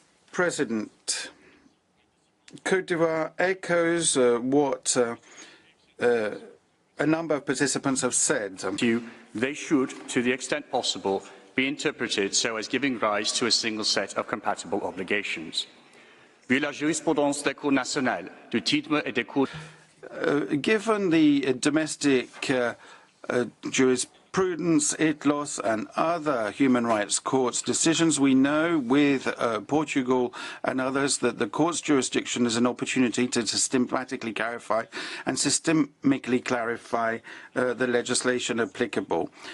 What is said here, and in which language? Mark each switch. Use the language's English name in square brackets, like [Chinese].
[English] President, Côte d'Ivoire echoes what a number of participants have said. They should, to the extent possible, be interpreted so as giving rise to a single set of compatible obligations. [French] Vu la jurisprudence des cours nationales, du titre et des cours... [English] Given the domestic jurisprudence, ITLOS, and other human rights courts decisions, we know with Portugal and others that the court's jurisdiction is an opportunity to systematically clarify and systemically clarify the legislation applicable.